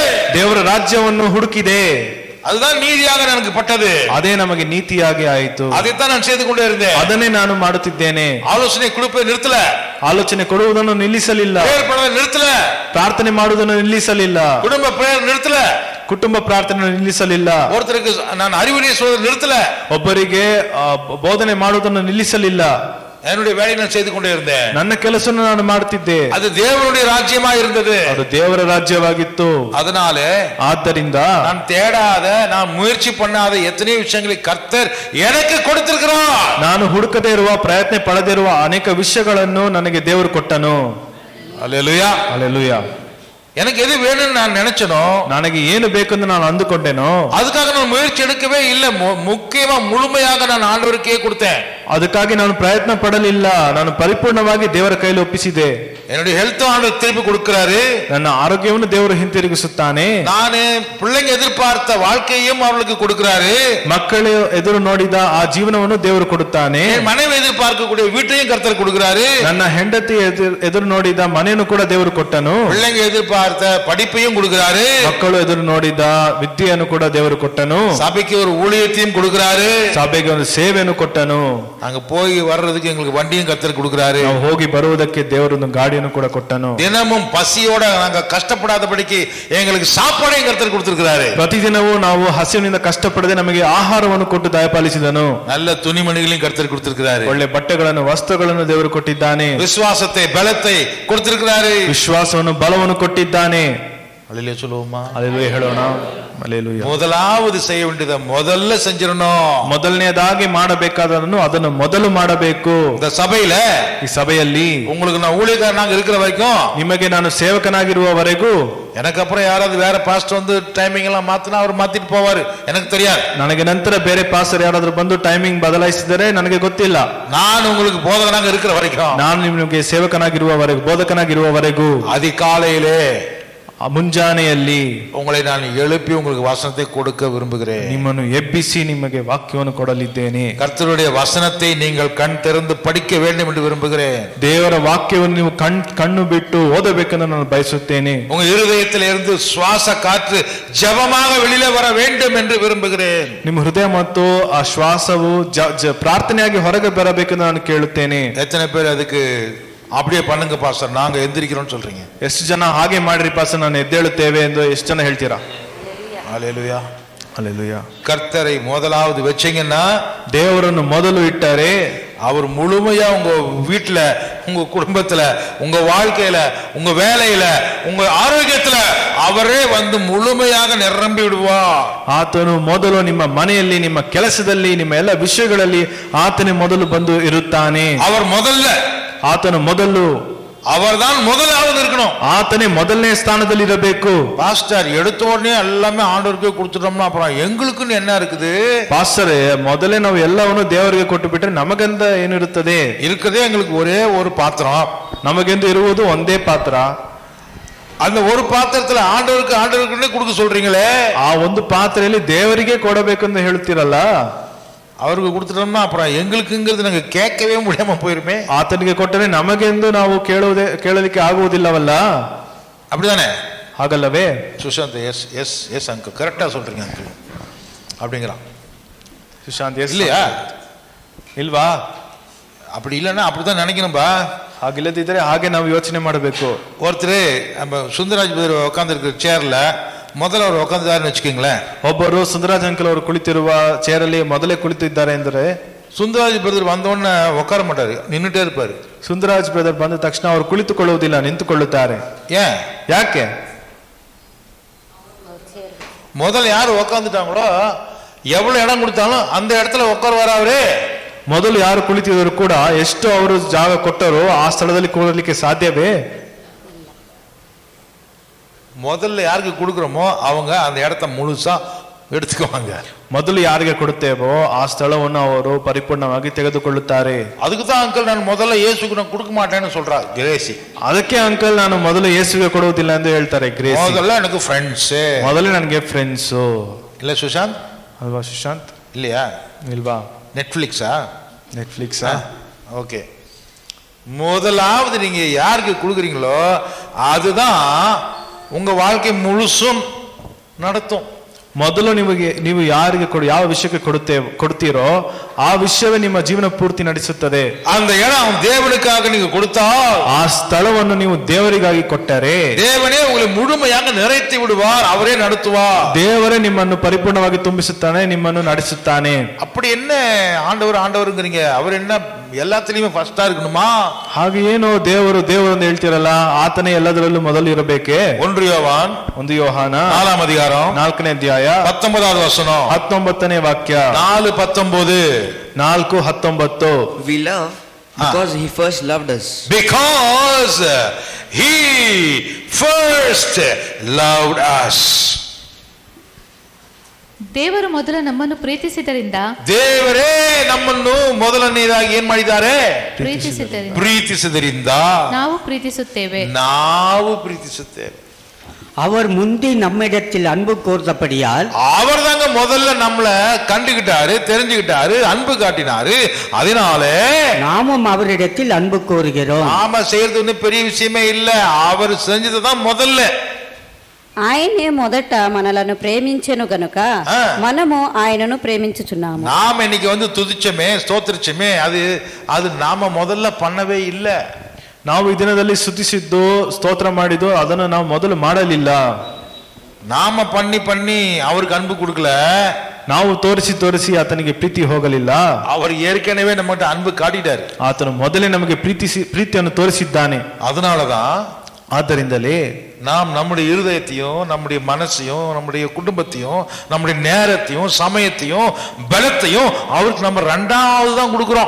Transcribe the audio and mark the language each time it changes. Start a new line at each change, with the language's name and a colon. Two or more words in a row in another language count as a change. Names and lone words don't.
Kannada: ದೇವರ ರಾಜ್ಯವನ್ನು ಹುಡುಕಿದೆ.
Tamil: அதுதான் நீதியாக எனக்கு பட்டது.
Kannada: ಅದೇ ನಮಗೆ ನೀತಿಯಾಗಿ ಆಯಿತು.
Tamil: அதைத்தான் நான் செய்து கொண்டே இருந்தேன்.
Kannada: ಅದನ್ನೇ ನಾನು ಮಾಡುತ್ತಿದ್ದೇನೆ.
Tamil: ஆலோசனை கொடுப்பதை நிறுத்தல.
Kannada: ಆಲೋಚನೆ ಕೊಡುವುದನ್ನು ನಿಲ್ಲಿಸಲಿಲ್ಲ.
Tamil: பிரேயர் பண்ணுவதை நிறுத்தல.
Kannada: ಪ್ರಾರ್ಥನೆ ಮಾಡುವುದನ್ನು ನಿಲ್ಲಿಸಲಿಲ್ಲ.
Tamil: குடும்ப பிரேயர் நிறுத்தல.
Kannada: ಕುಟುಂಬ ಪ್ರಾರ್ಥನೆ ನಿಲ್ಲಿಸಲಿಲ್ಲ.
Tamil: ஒருத்தருக்கு நான் அறிவுரை சொல்வதை நிறுத்தல.
Kannada: ಒಬ್ಬರಿಗೆ ಬೋಧನೆ ಮಾಡುವುದನ್ನು ನಿಲ್ಲಿಸಲಿಲ್ಲ.
Tamil: என்னுடைய வேலையை நான் செய்து கொண்டே இருந்தேன்.
Kannada: ನನ್ನ ಕೆಲಸವನ್ನು ನಾನು ಮಾಡುತ್ತಿದ್ದೆ.
Tamil: அது தேவனுடைய ராஜ்யமா இருந்தது.
Kannada: ಅದು ದೇವರ ರಾಜ್ಯವಾಗಿತ್ತು.
Tamil: அதனால
Kannada: ಆದ್ದರಿಂದ
Tamil: நான் தேடாத, நான் முயற்சி பண்ணாத எத்தனை விஷயங்களை கர்த்தர் எனக்கு கொடுத்திருக்கிறார்.
Kannada: ನಾನು ಹುಡುಕದೇ ಇರುವ, ಪ್ರಯತ್ನ ಪಡದಿರುವ ಅನೇಕ ವಿಷಯಗಳನ್ನು ನನಗೆ ದೇವರು ಕೊಟ್ಟನು.
Tamil: அல்லேலூயா.
Kannada: அல்லேலೂಯಾ.
Tamil: எனக்கு எது வேணும்னு நான் நினைச்சனோ,
Kannada: ನನಗೆ ಏನು ಬೇಕೆಂದು ನಾನು ಅಂದುಕೊಂಡೆನೋ
Tamil: அதுக்காக நான் முயற்சி எடுக்கவே இல்லை. முக்கியமா முழுமையாக நான் ஆண்டவருக்கே கொடுத்தேன்.
Kannada: ಅದಕ್ಕಾಗಿ ನಾನು ಪ್ರಯತ್ನ ಪಡಲಿಲ್ಲ. ನಾನು ಪರಿಪೂರ್ಣವಾಗಿ ದೇವರ ಕೈಯಲ್ಲಿ ಒಪ್ಪಿಸಿದೆ.
Tamil: என்னுடைய ஹெல்த் ஆண்டவர் திருப்பி கொடுக்கிறாரு.
Kannada: ನನ್ನ ಆರೋಗ್ಯವನ್ನು ದೇವರು ಹಿಂತಿರುಗಿಸುತ್ತಾನೆ.
Tamil: நானு பிள்ளைங்க எதிர்பார்த்த வாழ்க்கையும் அவர்களுக்கு கொடுக்கிறாரு.
Kannada: ಮಕ್ಕಳು ಎದುರು ನೋಡಿದ ಆ ಜೀವನವನ್ನು ದೇವರು ಕೊಡುತ್ತಾನೆ.
Tamil: மனைவி எதிர்பார்க்கக்கூடிய வீட்டையும் கர்த்தர் கொடுக்கிறாரு.
Kannada: ನನ್ನ ಹೆಂಡತಿ ಎದುರು ನೋಡಿದ ಮನೆಯನ್ನು ಕೂಡ ದೇವರು ಕೊಟ್ಟನು.
Tamil: பிள்ளைங்க எதிர்பார்த்த படிப்பையும் கொடுக்கிறாரு.
Kannada: ಮಕ್ಕಳು ಎದುರು ನೋಡಿದ ವಿದ್ಯೆಯನ್ನು ಕೂಡ ದೇವರು ಕೊಟ್ಟನು.
Tamil: சபைக்கு ஒரு ஊழியத்தையும் கொடுக்கிறாரு.
Kannada: ಸಭೆಗೆ ಒಂದು ಸೇವೆಯನ್ನು ಕೊಟ್ಟನು.
Tamil: அங்க போய் வர்றதுக்கு எங்களுக்கு வண்டியும் கர்த்தர் கொடுக்கிறாரு.
Kannada: ನಾವು ಹೋಗಿ ಬರುವುದಕ್ಕೆ ದೇವರು ಒಂದು ಗಾಡಿಯನ್ನು ಕೂಡ ಕೊಟ್ಟನು.
Tamil: தினமும் பசியோட நாங்க கஷ்டப்படாதபடிக்கு எங்களுக்கு சாப்பாடையும் கர்த்தர் கொடுத்திருக்கிறாரு.
Kannada: ಪ್ರತಿದಿನವೂ ನಾವು ಹಸಿವಿನಿಂದ ಕಷ್ಟಪಡದೆ ನಮಗೆ ಆಹಾರವನ್ನು ಕೊಟ್ಟು ದಯಪಾಲಿಸಿದನು.
Tamil: நல்ல துணிமணிகளையும் கர்த்தர் கொடுத்திருக்கிறாரு.
Kannada: ಒಳ್ಳೆ ಬಟ್ಟೆಗಳನ್ನು, ವಸ್ತ್ರಗಳನ್ನು ದೇವರು ಕೊಟ್ಟಿದ್ದಾನೆ.
Tamil: விசுவாசத்தை பலத்தை கொடுத்திருக்கிறாரு.
Kannada: ವಿಶ್ವಾಸವನ್ನು, ಬಲವನ್ನು ಕೊಟ್ಟಿದ್ದಾನೆ.
Tamil: அல்லேலூயா சொல்லுவோமா?
Kannada: அல்லேலೂಯಾ ಹೇಳೋಣ. அல்லேலೂಯಾ.
Tamil: முதலாவது செய்ய வேண்டியதை முதல்ல செஞ்சிடணும்.
Kannada: ಮೊದಲನೇದಾಗಿ ಮಾಡಬೇಕಾದನ್ನು ಅದನ್ನು ಮೊದಲು ಮಾಡಬೇಕು.
Tamil: இந்த சபையில,
Kannada: ಈ ಸಭೆಯಲ್ಲಿ
Tamil: உங்களுக்கு நான் ஊழியக்காரனாக இருக்கிற வரைக்கும்,
Kannada: ನಿಮಗೆ ನಾನು ಸೇವಕನಾಗಿರುವವರೆಗೂ,
Tamil: எனக்கு அப்புறம் யாராவது வேற பாஸ்டர் வந்து டைமிங் எல்லாம் மாத்தினா அவர் மாத்திட்டு போவாரு, எனக்கு தெரியாது.
Kannada: ನನಗೆ ನಂತರ ಬೇರೆ ಪಾಸ್ಟರ್ ಯಾರಾದ್ರೂ ಬಂದು ಟೈಮಿಂಗ್ ಬದಲಾಯಿಸಿದರೆ ನನಗೆ ಗೊತ್ತಿಲ್ಲ.
Tamil: நான் உங்களுக்கு போதகனாக இருக்கிற வரைக்கும்,
Kannada: ನಾನು ನಿಮಗೆ ಸೇವಕನಾಗಿರುವವರೆಗೂ, ಬೋಧಕನಾಗಿರುವವರೆಗೂ,
Tamil: அதிகாலையிலே
Kannada: ಮುಂಜಾನೆಯಲ್ಲಿ
Tamil: உங்களை நான் எழுப்பி உங்களுக்கு வசனத்தை கொடுக்க விரும்புகிறேன்.
Kannada: ನಿಮ್ಮನ್ನು ಎಬ್ಬಿಸಿ ನಿಮಗೆ ವಾಕ್ಯವನ್ನು ಕೊಡಲಿದ್ದೇನೆ.
Tamil: கர்த்தருடைய வசனத்தை நீங்கள் கண் திறந்து படிக்க வேண்டும் என்று விரும்புகிறேன்.
Kannada: ದೇವರ ವಾಕ್ಯವನ್ನು ನೀವು ಕಣ್ಣು ಬಿಟ್ಟು ಓದಬೇಕೆಂದು ನಾನು ಬಯಸುತ್ತೇನೆ.
Tamil: உங்க இருதயத்தில் இருந்து சுவாச காற்று ஜெபமாக வெளியில வர வேண்டும் என்று விரும்புகிறேன்.
Kannada: ನಿಮ್ಮ ಹೃದಯ ಮತ್ತು ಆ ಶ್ವಾಸವು ಪ್ರಾರ್ಥನೆಯಾಗಿ ಹೊರಗೆ ಬರಬೇಕೆಂದು ನಾನು ಕೇಳುತ್ತೇನೆ.
Tamil: எத்தனை பேர் அதுக்கு அப்படியே பண்ணுங்க பாஸ்டர், நாங்க எந்திரிக்கிறோம் சொல்றீங்க?
Kannada: ಎಷ್ಟು ಜನ ಹಾಗೆ ಮಾಡ್ರಿ ಪಾಸ್ಟರ್, ನಾನು ಎದ್ದೇಳುತ್ತೇವೆ ಎಂದು ಎಷ್ಟು ಜನ ಹೇಳ್ತೀರಾ?
Tamil: அல்லேலூயா.
English: Hallelujah.
Tamil: கர்த்தரை முதலாவது வச்சீங்கன்னா
Kannada: ದೇವರನ್ನು ಮೊದಲು ಇಟ್ಟರೆ
Tamil: அவர் முழுமையா உங்க வீட்டுல, உங்க குடும்பத்துல, உங்க வாழ்க்கையில, உங்க வேலையில, உங்க ஆரோக்கியத்துல அவரே வந்து முழுமையாக நிரம்பி விடுவா.
Kannada: ಆತನು ಮೊದಲು ನಿಮ್ಮ ಮನೆಯಲ್ಲಿ, ನಿಮ್ಮ ಕೆಲಸದಲ್ಲಿ, ನಿಮ್ಮ ಎಲ್ಲ ವಿಷಯಗಳಲ್ಲಿ ಆತನೇ ಮೊದಲು ಬಂದು ಇರುತ್ತಾನೆ.
Tamil: அவர் முதல்ல,
Kannada: ಆತನು ಮೊದಲು,
Tamil: அவர்தான் முதலாவது இருக்கணும்.
Kannada: ಆತನೇ ಮೊದಲನೇ ಸ್ಥಾನದಲ್ಲಿ ಇರಬೇಕು.
Tamil: பாஸ்டர் எடுத்த உடனே எல்லாமே ஆண்டவருக்கே கொடுத்துட்டோம்னா அப்புறம் எங்களுக்குன்னு என்ன இருக்குது?
Kannada: ಪಾಸ್ಟರ್, ಮೊದಲೇ ನಾವು ಎಲ್ಲವನ್ನು ದೇವರಿಗೆ ಕೊಟ್ಟು ಬಿಟ್ರೆ ನಮಗಂತ ಏನಿರುತ್ತದೆ?
Tamil: இருக்குதே எங்களுக்கு ஒரே ஒரு பாத்திரம்.
Kannada: ನಮಗೆಂದು ಇರುವುದು ಒಂದೇ ಪಾತ್ರ.
Tamil: அந்த ஒரு பாத்திரத்துல ஆண்டவருக்குன்னே கொடுக்க சொல்றீங்களே,
Kannada: ಆ ಒಂದು ಪಾತ್ರೆಯಲ್ಲಿ ದೇವರಿಗೆ ಕೊಡಬೇಕೆಂದು ಹೇಳ್ತೀರಲ್ಲ,
Tamil: அவருக்கு கொடுத்துட்டோம்னா அப்புறம் எங்களுக்குங்கிறது நாங்க கேட்கவே முடியாம போயிருமே.
Kannada: ಆತನಿಗೆ ಕೊಟ್ಟರೆ ನಮಗೆಂದು ನಾವು ಕೇಳಲಿಕ್ಕೆ ಆಗುವುದಿಲ್ಲವಲ್ಲ,
Tamil: அப்படிதானே?
Kannada: ಹಾಗಲ್ಲವೇ?
Tamil: சுஷாந்த்
English: yes yes yes
Tamil: அங்கிள், கரெக்டா சொல்றீங்க அங்கிள் அப்படிங்கிறான்.
Kannada: ಸುಶಾಂತ್,
Tamil: இல்லையா?
Kannada: ಇಲ್ವಾ?
Tamil: அப்படி இல்லைன்னா அப்படிதான் நினைக்கணும்பா.
Kannada: ಹಾಗಿಲ್ಲದಿದ್ರೆ ಹಾಗೆ ನಾವು ಯೋಚನೆ ಮಾಡಬೇಕು.
Tamil: ஒருத்தர் நம்ம சுந்தராஜ் பிரதர் உட்கார்ந்து இருக்கிற சேர்ல முதல்ல அவர் உட்காந்துದಾருன்னு வச்சுக்கோங்களேன்.
Kannada: ಒಬ್ಬರು ಸುಂದರಾಜ್ ಅಂಕಲ್ ಅವರು ಕುಳಿತಿರುವ ಚೇರಲ್ಲಿ ಮೊದಲೇ ಕುಳಿತಿದ್ದಾರೆ ಅಂದ್ರೆ
Tamil: சுந்தராஜ் பிரதர் வந்தோடனே உட்கார மாட்டாரு, நின்றுட்டே இருப்பாரு.
Kannada: ಸುಂದರಾಜ್ ಬ್ರದರ್ ಬಂದ ತಕ್ಷಣ ಅವರು ಕುಳಿತುಕೊಳ್ಳುವುದಿಲ್ಲ, ನಿಂತುಕೊಳ್ಳುತ್ತಾರೆ.
Tamil: ஏன்?
Kannada: ಯಾಕೆ?
Tamil: முதல்ல யாரு உட்காந்துட்டாங்களோ எவ்வளவு இடம் கொடுத்தாலும் அந்த இடத்துல உட்காருவாரு அவரு.
Kannada: ಮೊದಲು ಯಾರು ಕುಳಿತಿದ್ರು ಕೂಡ ಎಷ್ಟು ಅವರು ಜಾಗ ಕೊಟ್ಟರು ಆ ಸ್ಥಳದಲ್ಲಿ ಕೂರಲಿಕ್ಕೆ ಸಾಧ್ಯವೇ?
Tamil: முதல்ல யாருக்கு கொடுக்குறோமோ அவங்க அந்த இடத்த முழுசா எடுத்துக்குவாங்க.
Kannada: ಮೊದಲು ಯಾರಿಗೆ ಕೊಡುತ್ತೇವೋ ಆ ಸ್ಥಳವನ್ನು ಅವರು ಪರಿಪೂರ್ಣವಾಗಿ ತೆಗೆದುಕೊಳ್ಳುತ್ತಾರೆ.
Tamil: அதுக்கு தான் அங்கிள் நான் முதல்ல இயேசுக்கு நான் கொடுக்க மாட்டேன்னு சொல்றா கிரேசி.
Kannada: ಅದಕ್ಕೆ ಅಂಕಲ್ ನಾನು ಮೊದಲು ಯೇಸುವಿಗೆ ಕೊಡುವುದಿಲ್ಲ ಎಂದು ಹೇಳ್ತಾರೆ ಗ್ರೇಸಿ.
Tamil: முதல்ல எனக்கு ஃப்ரெண்ட்ஸ்,
Kannada: ಮೊದಲೇ ನನಗೆ ಫ್ರೆಂಡ್ಸು.
Tamil: இல்ல சுஷாந்த்?
Kannada: ಅಲ್ವಾ ಸುಶಾಂತ್?
Tamil: இல்லையா?
Kannada: ಇಲ್ವಾ?
Tamil: நெட்ஃபிளிக்ஸா?
Kannada: ನೆಟ್ಫ್ಲಿಕ್ಸಾ?
Tamil: ஓகே. முதலாவது நீங்க யாருக்கு கொடுக்குறீங்களோ அதுதான் உங்க வாழ்க்கை முழுசும் நடத்தும்.
Kannada: ಮೊದಲು ನೀವು ಯಾರಿಗೆ ಯಾವ ವಿಷಯಕ್ಕೆ ಕೊಡ್ತೀರೋ ಆ ವಿಷಯವೇ ನಿಮ್ಮ ಜೀವನ ಪೂರ್ತಿ ನಡೆಸುತ್ತದೆ.
Tamil: அந்த இடம் தேவனுக்காக நீங்க கொடுத்தால்,
Kannada: ಆ ಸ್ಥಳವನ್ನು ನೀವು ದೇವರಿಗಾಗಿ ಕೊಟ್ಟರೆ
Tamil: தேவனே உங்களை முழுமையாக நிறைத்து விடுவார், அவரೇ நடத்துவார்.
Kannada: ದೇವರೇ ನಿಮ್ಮನ್ನು ಪರಿಪೂರ್ಣವಾಗಿ ತುಂಬಿಸುತ್ತಾನೆ, ನಿಮ್ಮನ್ನು ನಡೆಸುತ್ತಾನೆ.
Tamil: அப்படி என்ன ஆண்டவருங்கிறீங்க? அவர் என்ன எல்லாத்துலயுமே ஃபர்ஸ்டா இருக்கணுமா?
Kannada: ಹಾಗೆ ಏನು ದೇವರು ಅಂತ ಹೇಳ್ತಿರಲ್ಲ, ಆತನೇ ಎಲ್ಲದರಲ್ಲೂ ಮೊದಲು ಇರಬೇಕೆ?
Tamil: 1 யோவான்
Kannada: 1 ಯೋಹಾನ
Tamil: 4 அதிகாரம்
Kannada: 4ನೇ ಅಧ್ಯಾಯ
Tamil: 19வது வசனம்,
Kannada: 19ನೇ ವಾಕ್ಯ.
Tamil: 4:19.
Kannada: 4:19.
English: We love because he first loved us. Because he first loved us.
Kannada: ದೇವರು ಮೊದಲು ನಮ್ಮನ್ನು ಪ್ರೀತಿಸಿದ್ದರಿಂದ, ದೇವರೇ ನಮ್ಮನ್ನು ಮೊದಲನೇದಾಗಿ ಏನ್ ಮಾಡಿದ್ದಾರೆ? ಪ್ರೀತಿಸಿದ್ದರಿಂದ ನಾವು ಪ್ರೀತಿಸುತ್ತೇವೆ.
Tamil: அவர் முந்தி நம்மிடத்தில் அன்பு கூர்ந்தபடியால், அவர் தாங்க முதல்ல நம்மளை கண்டுகிட்டாரு, தெரிஞ்சுக்கிட்டாரு, அன்பு காட்டினாரு. அதனால நாமும் அவரிடத்தில் அன்பு கூறுகிறோம். நாம செய்யறது ஒன்னும் பெரிய விஷயமே இல்ல, அவர் செஞ்சதுதான் முதல்ல.
Telugu: ఆయనే మొదట మనలను ప్రేమించెను గనుక మనము ఆయనను ప్రేమించుచున్నాము.
Tamil: நாம இன்னைக்கு வந்து துதிச்சமே, ஸ்தோத்திரிச்சமே, அது நாம முதல்ல பண்ணவே இல்லை.
Kannada: ನಾವು ಈ ದಿನದಲ್ಲಿ ಸ್ತುತಿಸಿದ್ದು, ಸ್ತೋತ್ರ ಮಾಡಿದ್ದು ಅದನ್ನು ನಾವು ಮೊದಲು ಮಾಡಲಿಲ್ಲ.
Tamil: நாம பண்ணி அவருக்கு அன்பு கொடுக்கல.
Kannada: ನಾವು ತೋರಿಸಿ ಆತನಿಗೆ ಪ್ರೀತಿ ಹೋಗಲಿಲ್ಲ.
Tamil: அவர் ஏற்கனவே நம்மகிட்ட அன்பு காட்டிட்டாரு.
Kannada: ಆತನು ಮೊದಲೇ ನಮಗೆ ಪ್ರೀತಿಯನ್ನು ತೋರಿಸಿದ್ದಾನೆ.
Tamil: அதனாலதான்
Kannada: ಆದ್ದರಿಂದಲೇ
Tamil: நாம் நம்முடைய இருதயத்தையும், நம்முடைய மனசையும், நம்முடைய குடும்பத்தையும், நம்முடைய நேரத்தையும், சமயத்தையும், பலத்தையும் அவருக்கு நம்ம 2வது தான் கொடுக்கிறோம்.